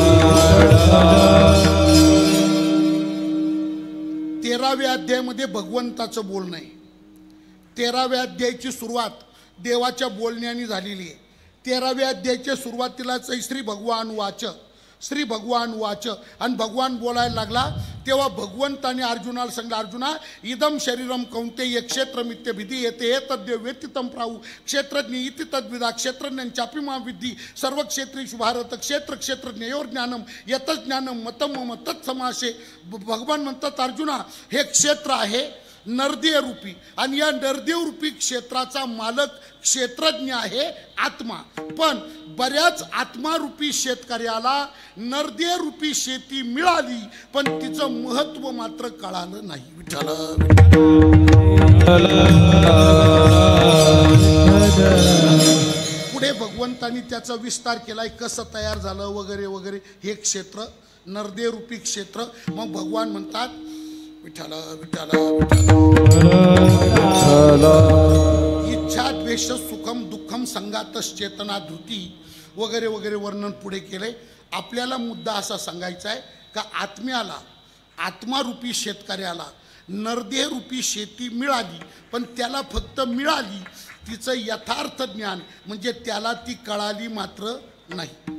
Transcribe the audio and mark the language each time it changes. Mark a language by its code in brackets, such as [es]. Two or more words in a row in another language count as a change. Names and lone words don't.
[mr] 13व्या अध्यायामध्ये भगवंताचं बोलणं आहे. 13व्या अध्यायाची सुरुवात देवाच्या बोलण्याने झालेली आहे. 13व्या अध्यायाच्या सुरुवातीलाच [sa] श्री भगवान वाच, श्री भगवान वाच [mr] आणि भगवान बोलायला लागला तेव्हा भगवंताने अर्जुनाला सांगितलं, [sa] अर्जुना इदम शरीरम कौंतेय क्षेत्रमित्य विधी येते तद्य व्यतितम प्राहु क्षेत्रज्ञ इति तद्विदा क्षेत्रज्ञांचापि मा विद्धी सर्व क्षेत्रेषु भारत क्षेत्र क्षेत्रज्ञयोर ज्ञानम यत ज्ञानम मतम मम तत्समासे. [mr] भगवान म्हणतात अर्जुना हे क्षेत्र आहे नरदेव रूपी आणि या नरदेव रूपी क्षेत्राचा मालक क्षेत्रज्ञ आहे आत्मा. पण बऱ्याच आत्मारूपी शेतकऱ्याला नरदेव रूपी शेती मिळाली पण तिचं महत्व मात्र कळालं नाही. विठ्ठला पुढे भगवंतांनी त्याचा विस्तार केलाय, कसं तयार झालं वगैरे वगैरे. हे क्षेत्र नरदेव रूपी क्षेत्र. मग भगवान म्हणतात विठ्ठला विठ्ठला विठ्ठला. [sa] इच्छा द्वेष सुखम दुःखम संगातच चेतना धृती [mr] वगैरे वगैरे वर्णन पुढे केलंय. आपल्याला मुद्दा असा सांगायचा आहे का आत्म्याला आत्मारूपी शेतकऱ्याला नरदेह रूपी शेती मिळाली पण त्याला फक्त मिळाली, तिचं यथार्थ ज्ञान म्हणजे त्याला ती कळाली मात्र नाही.